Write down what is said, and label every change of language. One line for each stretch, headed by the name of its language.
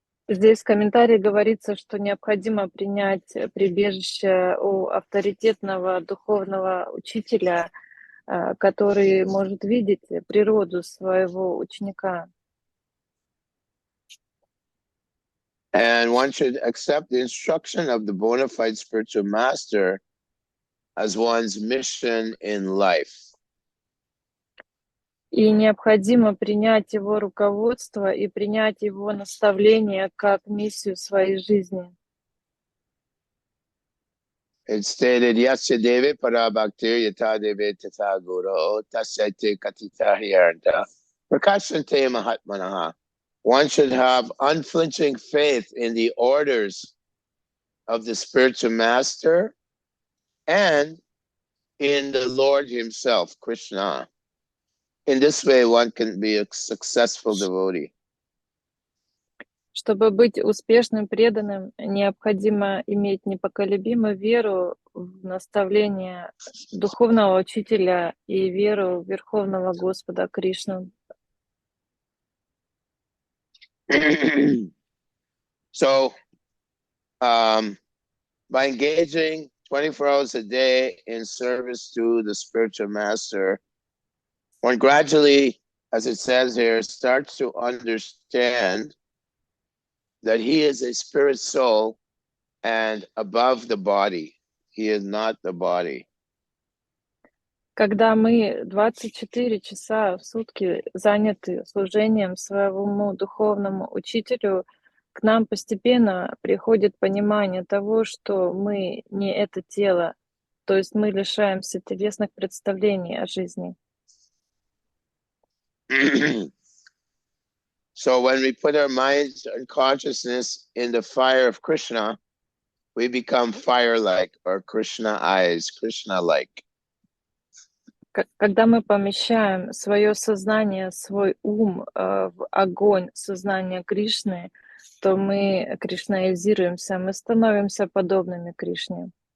Russian: Здесь в комментарии говорится, что необходимо принять прибежище у авторитетного духовного учителя, который может видеть природу своего ученика.
English: And one should accept the instruction of the bona fide spiritual master as one's mission in life.
Russian: И необходимо принять его руководство и принять его наставление как миссию своей жизни.
English: It's stated,
Sanskrit: Yasya Devi Parabhaktir Yata Devi Tata Guru Tasyate Katita Hiyarta Prakashante Mahatmanaha.
English: One should have unflinching faith in the orders of the spiritual master and in the Lord himself, Krishna. In this way, one can be a successful devotee.
Russian: Чтобы быть успешным преданным, необходимо иметь непоколебимую веру в наставление духовного учителя и веру в Верховного Господа Кришну.
English: So, by engaging 24 hours a day in service to the spiritual master, one gradually, as it says here, starts to understand that he is a spirit soul and above the body. He is not the body.
Russian: Когда мы 24 часа в сутки заняты служением своему духовному учителю, к нам постепенно приходит понимание того, что мы не это тело, то есть мы лишаемся телесных представлений о жизни.
English: So when we put our minds and consciousness in the fire of Krishna, we become fire-like or Krishna eyes, Krishna-like.
Russian: Когда мы помещаем свое сознание, свой ум в огонь сознания Кришны, то мы кришнаизируемся, мы становимся подобными Кришне.